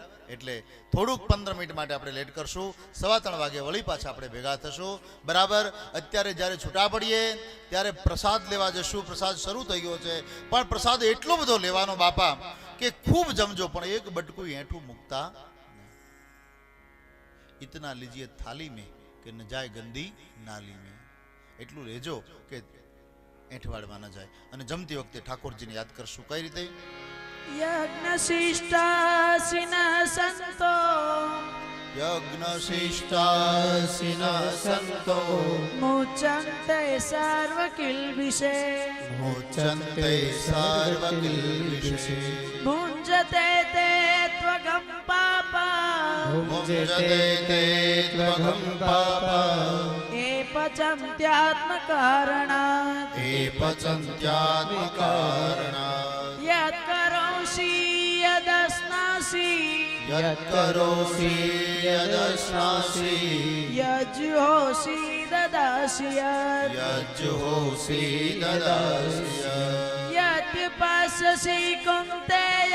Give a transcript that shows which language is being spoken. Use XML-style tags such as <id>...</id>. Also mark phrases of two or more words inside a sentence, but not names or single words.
<gu>એટલે થોડુંક 15 મિનિટ માટે આપણે લેટ કરશું. 3:15 વાગે વળી પાછા આપણે ભેગા થશું, બરાબર? અત્યારે જ્યારે છૂટા પડીએ ત્યારે પ્રસાદ લેવા જશું. પ્રસાદ શરૂ થઈ ગયો છે, પણ પ્રસાદ એટલો બધો લેવાનો બાપા કે ખૂબ જમજો, પણ એક બટકું એઠું મૂકતા.</gu> <hi>इतना लीजिए थाली में के न जाय गंदी नाली में</hi> <gu>એટલું લેજો કે એંઠવાડમાં ન જાય. અને જમતી વખતે ઠાકોરજીને યાદ કરશું કઈ રીતે?</gu> <sa>यज्ञ शिष्टासिन संतो યજ્ઞ શિષ્ટાસિન સંતો मुच्यन्ते सर्व किल्बिषे મુચંતે સર્વ કિલ્બિષે भुञ्जते ते त्वगं पापा ભુંજતે તે ત્વગં પાપા ये पचन्त्यात्मकारणात् એ પચંત્યાત્મકારણાत् यत्करोषि यदश्नासि યત્કરોષિ યદશ્નાસि यज्जुहोषि ददासि यत् યજ્જુહોષિ દદાસि यत्पश्यसि कौन्तेय</sa>